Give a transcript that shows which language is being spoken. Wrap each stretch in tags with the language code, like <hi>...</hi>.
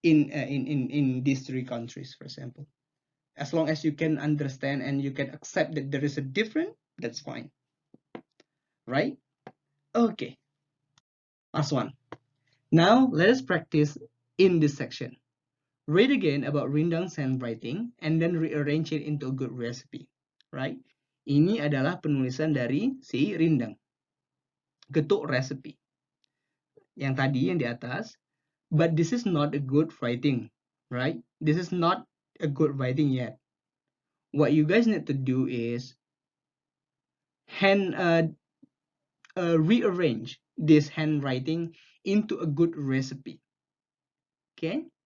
<en>In these 3 countries, for example. As long as you can understand and you can accept that there is a difference, that's fine. Right? Okay. Last one. Now, let us practice in this section. Read again about Rindang's handwriting and then rearrange it into a good recipe. Right?</en> <id>Ini adalah penulisan dari si Rindang. Getuk recipe. Yang tadi, yang di atas.</id> <en>But this is not a good writing. Right? This is not a good writing yet. What you guys need to do is rearrange this handwriting into a good recipe. Okay?</en>